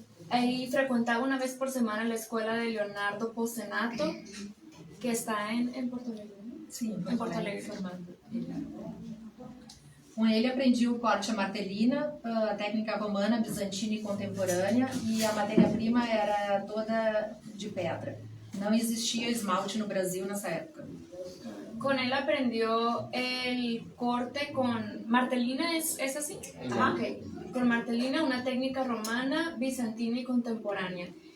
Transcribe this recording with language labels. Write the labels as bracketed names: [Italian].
[Spanish] Ahí frecuentaba una vez por semana la escuela de Leonardo Posenato, que está en Porto Alegre, ¿no? [Portuguese] Sim, [Spanish] En Porto Alegre. [Portuguese] Com ele aprendi o corte a martelina, a técnica romana, bizantina e contemporânea, e a matéria-prima era toda de pedra. Não existia esmalte no Brasil nessa época. [Spanish] Con él aprendió el corte con martelina, ¿es así? Ah, ok. Con martelina, una técnica romana, bizantina y contemporánea.